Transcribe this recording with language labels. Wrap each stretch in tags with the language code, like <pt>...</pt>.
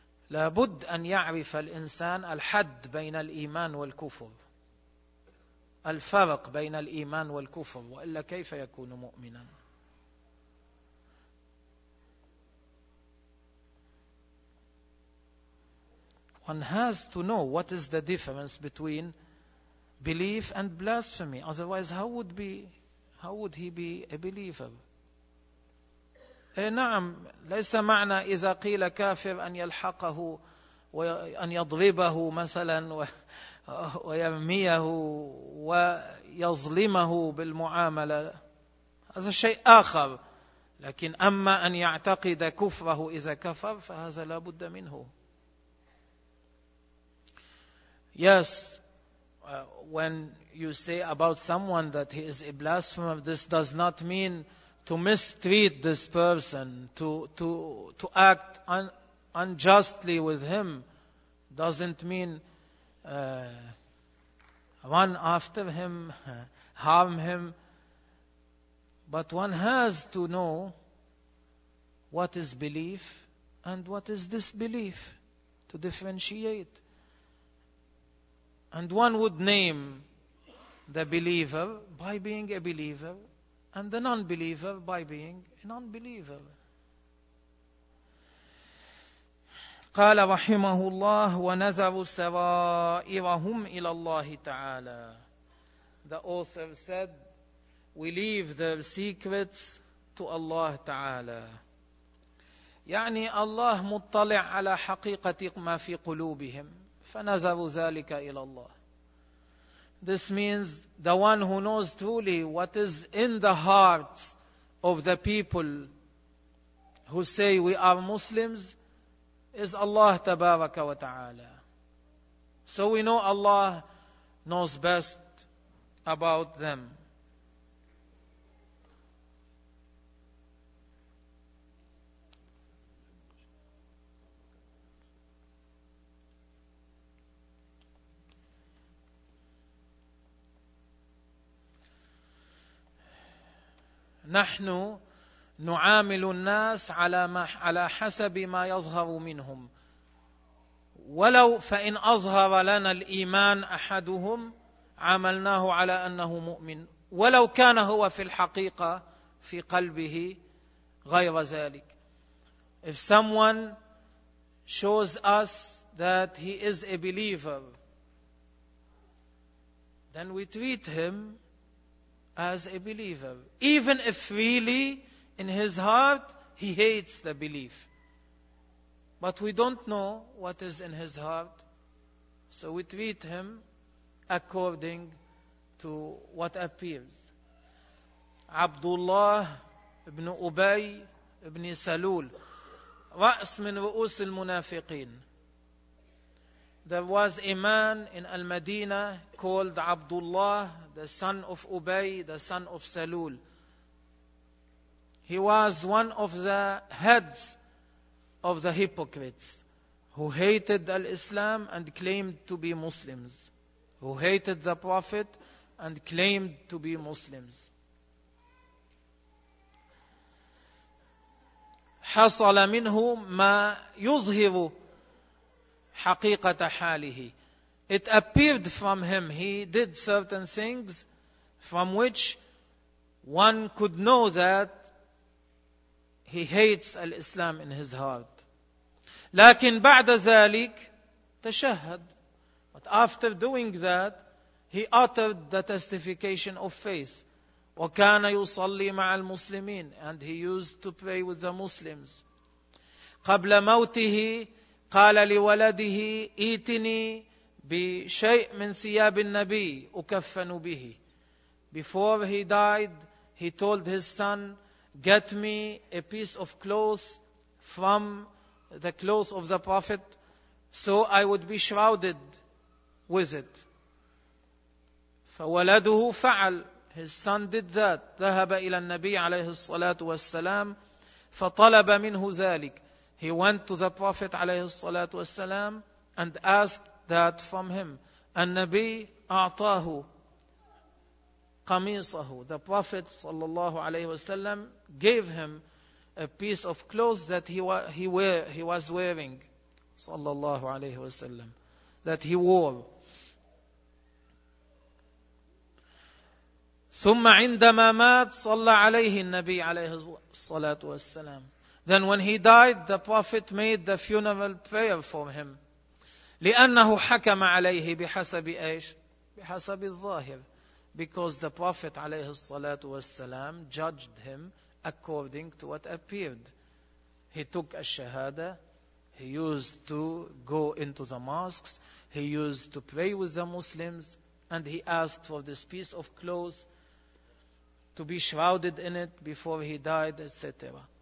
<ar>لابد أن يعرف الإنسان الحد بين الإيمان والكفر. الفرق بين الإيمان والكفر، وإلا كيف يكون مؤمنا؟</ar> <en>One has to know what is the difference between belief and blasphemy. Otherwise, how would he be a believer?</en> <ar>نعم، ليس معنى إذا قيل كافر أن يلحقه وأن يضربه مثلا ويرميه ويظلمه بالمعاملة، هذا شيء آخر. لكن أما أن يعتقد كفره إذا كفر فهذا لا بد منه.</ar> <en>Yes, when you say about someone that he is a blasphemer, this does not mean to mistreat this person, to act unjustly with him. Doesn't mean run after him, harm him. But one has to know what is belief and what is disbelief to differentiate. And one would name the believer by being a believer and the non-believer by being a non-believer.</en> <ar>قال رحمه الله ونذروا سرائرهم إلى الله تعالى.</ar> <en>The author said, we leave their secrets to Allah تعالى.</en> <ar>يعني الله مطلع على حقيقة ما في قلوبهم. فنذروا ذلك إلى الله.</ar> <en>This means the one who knows truly what is in the hearts of the people who say we are Muslims, is Allah tabaraka wa ta'ala. So we know Allah knows best about them.</en> <ar>نحن نعامل الناس على ما على حسب ما يظهر منهم ولو فإن أظهر لنا الإيمان أحدهم عملناه على أنه مؤمن ولو كان هو في الحقيقة في قلبه غير ذلك.</ar> <en>If someone shows us that he is a believer, then we treat him as a believer, even if really in his heart he hates the belief. But we don't know what is in his heart, so we treat him according to what appears.</en> <ar>Abdullah ibn Ubay ibn Salul, رأس من رؤوس المنافقين.</ar> <en>There was a man in Al-Madinah called Abdullah, the son of Ubay, the son of Salul. He was one of the heads of the hypocrites who hated Al-Islam and claimed to be Muslims, who hated the Prophet and claimed to be Muslims.</en> <ar>حصل منه ما يظهر حقيقة حاله.</ar> <en>It appeared from him. He did certain things from which one could know that he hates Al-Islam in his heart.</en> <ar>لكن بعد ذلك تشهد.</ar> <en>But after doing that, he uttered the testification of faith.</en> <ar>وكان يصلي مع المسلمين.</ar> <en>And he used to pray with the Muslims.</en> <ar>قبل موته قال لولده ائتني بشيء من ثياب النبي أكفن به.</ar> <en>Before he died, he told his son, get me a piece of cloth from the clothes of the Prophet so I would be shrouded with it.</en> <ar>فولده فعل.</ar> <en>His son did that.</en> <ar>ذهب إلى النبي عليه الصلاة والسلام فطلب منه ذلك.</ar> <en>He went to the Prophet</en> <ar>عليه الصلاة والسلام</ar> <en>and asked that from him.</en> <ar>النبي أعطاه قميصه.</ar> <en>The Prophet</en> <ar>صلى الله عليه وسلم</ar> <en>gave him a piece of clothes that he was wearing</en> <ar>صلى الله عليه وسلم,</ar> <en>that he wore.</en> <ar>ثم عندما مات صلى عليه النبي عليه الصلاة والسلام.</ar> <en>Then when he died, the Prophet made the funeral prayer for him.</en> <ar>لأنه حكم عليه بحسب إيش؟ بحسب الظاهر.</ar> <en>Because the Prophet</en> <ar>عليه الصلاة والسلام</ar> <en>judged him according to what appeared. He took الشهادة. He used to go into the mosques. He used to pray with the Muslims. And he asked for this piece of clothes to be shrouded in it before he died, etc.</en>